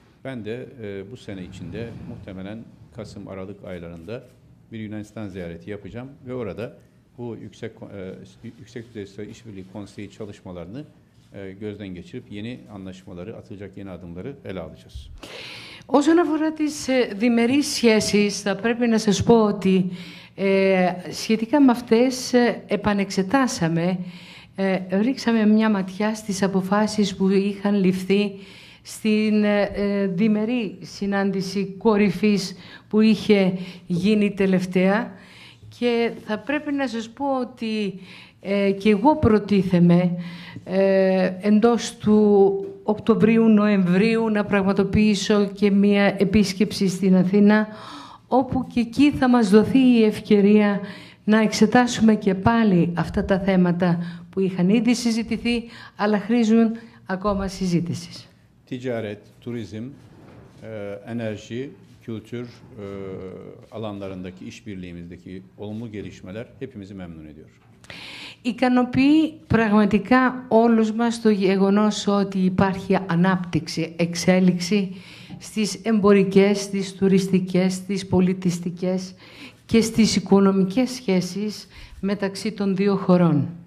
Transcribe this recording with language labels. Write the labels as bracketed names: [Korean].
[Turkish] Ben de bu sene içinde muhtemelen Kasım-Aralık aylarında bir Yunanistan ziyareti yapacağım ve orada bu Yüksek Düzey Stratejik İşbirliği Konseyi çalışmalarını gözden geçirip yeni anlaşmaları, atılacak yeni adımları ele alacağız. [Greek] Όσον αφορά τις διμερείς σχέσεις, θα πρέπει να σας πω ότι σχετικά με αυτές επανεξετάσαμε, ρίξαμε μια ματιά στις αποφάσεις που είχαν ληφθεί στην διμερή συνάντηση κορυφής που είχε γίνει τελευταία και θα πρέπει να σας πω ότι και εγώ προτίθεμαι εντός του Οκτωβρίου-Νοεμβρίου να πραγματοποιήσω και μία επίσκεψη στην Αθήνα, όπου και εκεί θα μας δοθεί η ευκαιρία να εξετάσουμε και πάλι αυτά τα θέματα που είχαν ήδη συζητηθεί, αλλά χρήζουν ακόμα συζήτησης. [Turkish] Ticaret, turizm, enerji, kültür alanlarındaki işbirliğimizdeki olumlu gelişmeler hepimizi memnun ediyor. [Greek] Ικανοποιεί πραγματικά όλους μας το γεγονός ότι υπάρχει ανάπτυξη, εξέλιξη στις εμπορικές, στις τουριστικές, στις πολιτιστικές και στις οικονομικές σχέσεις μεταξύ των δύο χωρών.